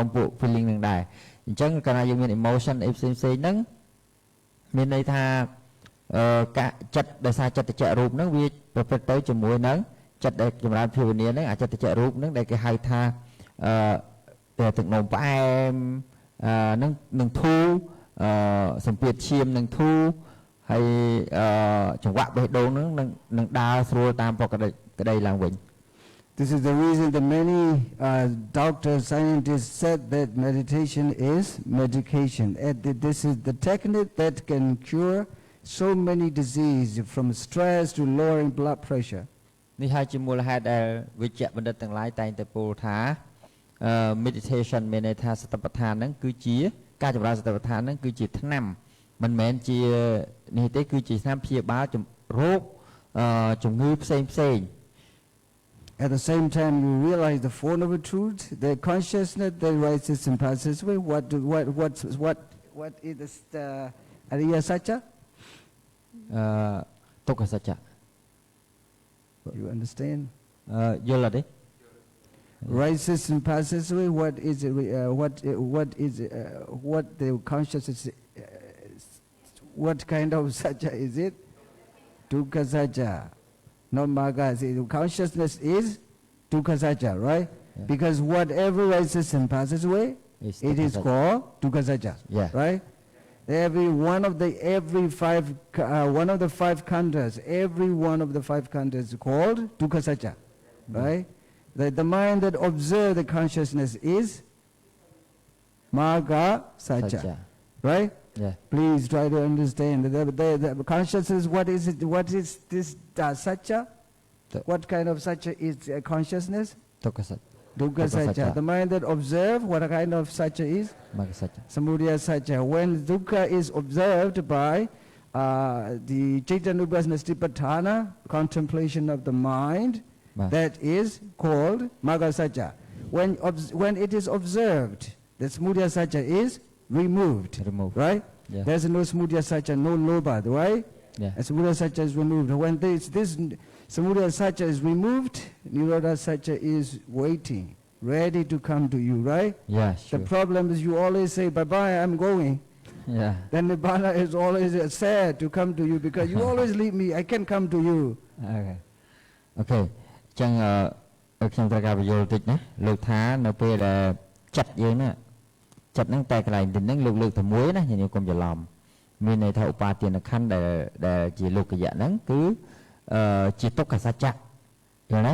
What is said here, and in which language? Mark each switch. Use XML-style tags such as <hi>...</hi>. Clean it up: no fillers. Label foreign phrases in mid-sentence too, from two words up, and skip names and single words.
<km>ពួក feeling នឹងដែរអញ្ចឹងកាលណាយើងមាន emotion អីផ្សេងផ្សេងហ្នឹងមានន័យថាការចិត្តដោយសារចិត្តចៈរូបហ្នឹងវាប្រព្រឹត្តទៅជាមួយនឹងចិត្តដែលចម្រើនភាវនាហ្នឹងអាចិត្តចៈរូបហ្នឹងដែលគេហៅថាទឹកនោមផ្អែមនឹងធូរសម្ពាធឈាមនឹងធូរហើយចង្វាក់បេះដូងហ្នឹងនឹងដើរស្រួលតាមប្រក្តីឡើងវិញ</km> <en>This is the reason that many doctors, scientists said that meditation is medication. This is the technique that can cure so many diseases from stress to lowering blood pressure.</en> <km>នេះហើយជាមូលហេតុដែលវិជ្ជបណ្ឌិតទាំងឡាយតែងតែពោលថា meditation មានន័យថាសតិប្បដ្ឋានហ្នឹងគឺជាការចម្រើនសតិប្បដ្ឋានហ្នឹងគឺជាថ្នាំមិនមែនជានេះទេគឺជាថ្នាំព្យាបាលរោគជំងឺផ្សេង</km> <en>At the same time, you realize the</en> <pi>Four Noble Truths,</pi> <en>the consciousness that rises and passes away. What is the</en> <pi>Ariya Satya?</pi> <km>ទុក្ខសច្ចៈ</km> <en>You understand?</en> <km>យល់អត់ទេ</km> <en>Rises and passes away. What is it? What the consciousness? What kind of satya is it?</en> <pi>Dukkha satya,</pi> <en>not magga. Consciousness is</en> <pi>dukkha satya,</pi> <en>right? Yeah. Because whatever rises and passes away, it is called</en> <pi>dukkha satya,</pi> <en>yeah. right? One of the five khandhas, every one of the five khandhas is called</en> <pi>dukkha satya,</pi> <en>right? The mind that observes the consciousness is</en> <pi>magga satya,</pi> <en>right? Yeah. Please try to understand the consciousness. What is it? What is this satya? What kind of satya is consciousness?</en> <pi>Dukkha satya.</pi> <en>The mind that observes, what kind of satya is?</en> <pi>Magga satya. Samudaya satya.</pi> <en>When dukkha is observed by the</en> <pi>Chaitanya Satipatthana,</pi> <en>contemplation of the mind, that is called</en> <pi>magga satya.</pi> <en>When it is observed, the</en> <pi>samudaya satya</pi> <en>is removed. Right? Yeah. There's no</en> <pi>samudaya satya,</pi> <en>no lobha, right? Yeah. And</en> <pi>samudaya satya</pi> <en>is removed. When this</en> <pi>samudaya satya</pi> <en>is removed,</en> <pi>nirodha satya</pi> <en>is waiting, ready to come to you, right? Yeah, sure. The problem is you always say, bye-bye, I'm going. Yeah. Then Nibbana is always sad to come to you because you always leave me, I can't come to you. Okay.</en> <km>អញ្ចឹងខ្ញុំត្រូវការបញ្យល់តិចណាលោកថានៅពេលដែលចិត្តយើងណាចិត្តហ្នឹងតែកន្លែងទីហ្នឹងលើកតែមួយណាញញកុំច្រឡំមានន័យថាឧបាទានខណ្ឌដែលជាលោកយៈហ្នឹងគឺជាទុក្ខសច្ចៈយល់ទេ</km>